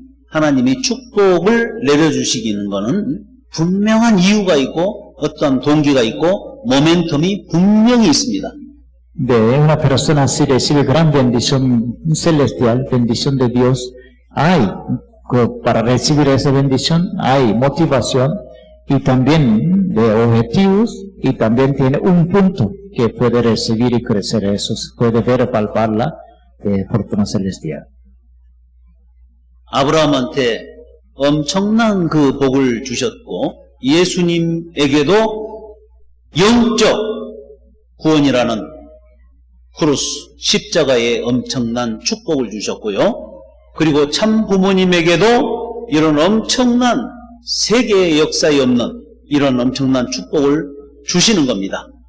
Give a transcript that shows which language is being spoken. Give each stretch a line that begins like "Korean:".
Korean: 하나님이 축복을 내려주시기는 거는 분명한 이유가 있고 어떤 동기가 있고 모멘텀이 분명히 있습니다.
Spanish: De una persona si recibe gran bendición celestial, bendición de Dios, hay, para recibir esa bendición, hay motivación y también de objetivos y también tiene un punto que puede recibir y crecer eso, puede ver, palparla de fortuna celestial.
Korean: 아브라함한테 엄청난 그 복을 주셨고 예수님에게도 영적 구원이라는 크루스 십자가의 엄청난 축복을 주셨고요. 그리고 참 부모님에게도 이런 엄청난 세계의 역사에 없는 이런 엄청난 축복을 주시는 겁니다.